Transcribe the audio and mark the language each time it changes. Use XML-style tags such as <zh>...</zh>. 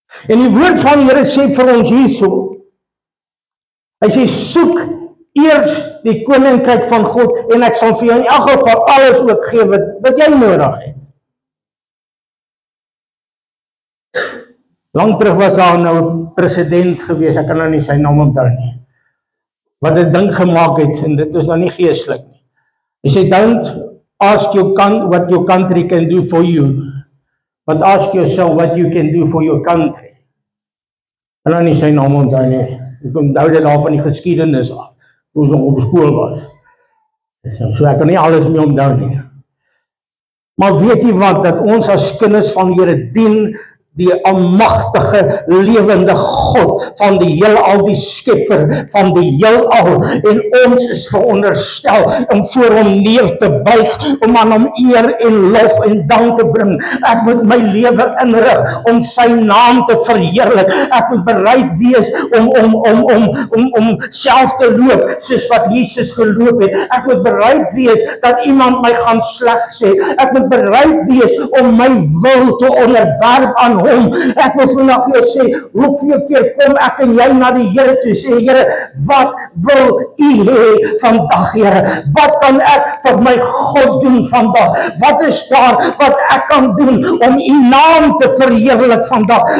<af>En die woord van die Here sê vir ons hierso, hy sê soek eers die koninkryk van God, en ek sal vir jou in elk geval alles ook gee wat jy nodig het. Lang terug was daar nou 'n president gewees, ek kan nou nie sy naam onthou nie, wat 'n ding gemaak het, en dit is nou nie geestelik nie.</af> <en>Hy sê, don't ask what your country can do for you, but ask yourself what you can do for your country.</en> <af>Ek kan nou nie sy naam onthou nie, ek onthou dit daar van die geskiedenis af, toe ons op skool was. So ek kan nie alles mee onthou nie. Maar weet jy wat, dat ons as kinders van die Here dien die almagtige, lewende God van die heelal, die skepper van die heelal, en ons is veronderstel om voor hom neer te buig, om aan hom eer en lof en dank te bring. Ek moet my lewe inrig om sy naam te verheerlik. Ek moet bereid wees om self te loop soos wat Jesus geloop het. Ek moet bereid wees dat iemand my gaan sleg sê. Ek moet bereid wees om my wil te onderwerp aan hom. Ek wil vandag vir jou sê, hoeveel keer kom ek en jy na die Here toe, sê Here, wat wil u hê vandag, Here? Wat kan ek vir my God doen vandag? Wat is daar wat ek kan doen om u naam te verheerlik vandag?</af>